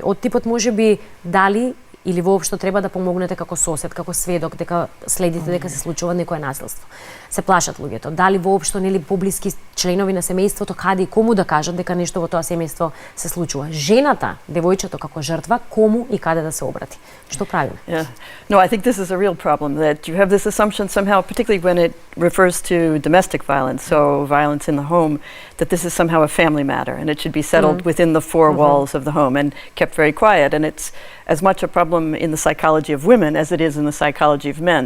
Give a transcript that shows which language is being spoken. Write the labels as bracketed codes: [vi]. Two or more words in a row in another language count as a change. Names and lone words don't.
[mk] Од типот можеби дали или воопшто треба да помогнете како сосед, како сведок, дека следите дека се случува некое насилство. Се плашат луѓето. Дали воопшто нели поблиски членови на семејството каде и кому да кажат дека нешто во тоа семејство се случува. Жената, девојчето како жртва, кому и каде да се обрати. Што правиме? [en] Yeah. No, I think this is a real problem that you have this assumption somehow, particularly when it refers to domestic violence, so violence in the home, that this is somehow a family matter and it should be settled within the four walls of the home and kept very quiet. And it's as much a problem in the psychology of women as it is in the psychology of men.